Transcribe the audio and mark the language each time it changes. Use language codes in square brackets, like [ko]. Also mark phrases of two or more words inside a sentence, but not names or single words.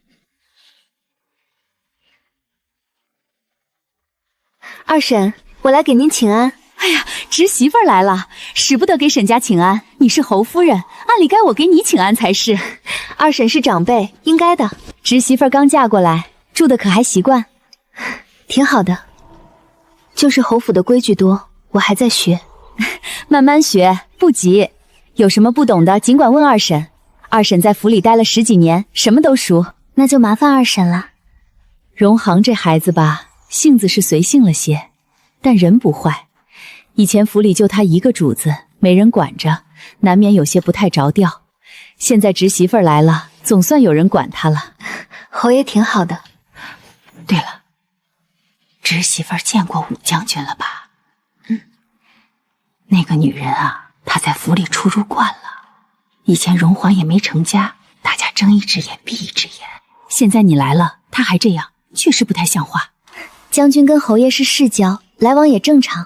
[zh] 二嬸，我來給您請安。哎呀，侄媳婦來了，使不得給沈家請安。你是侯夫人，按理該我給你請安才是。二嬸是長輩，應該的。侄媳婦剛嫁過來，住的可還習慣？挺好的，就是侯府的規矩多，我還在學。慢慢學，不急。有什麼不懂的，儘管問二嬸。二嬸在府裡待了10幾年，什麼都熟。那就麻煩二嬸了。榮航這孩子吧，性子是隨性了些，但人不壞。以前府裡就他一個主子，沒人管着，難免有些不太着調。現在侄媳婦來了，總算有人管他了。侯爺挺好的。對了，侄媳婦見過武將軍了吧？那個女人啊，她在府裡出入慣了。以前榮華也沒成家，大家睜一隻眼閉一隻眼。現在你來了，她還這樣，確實不太像話。將軍跟侯爺是世交，來往也正常。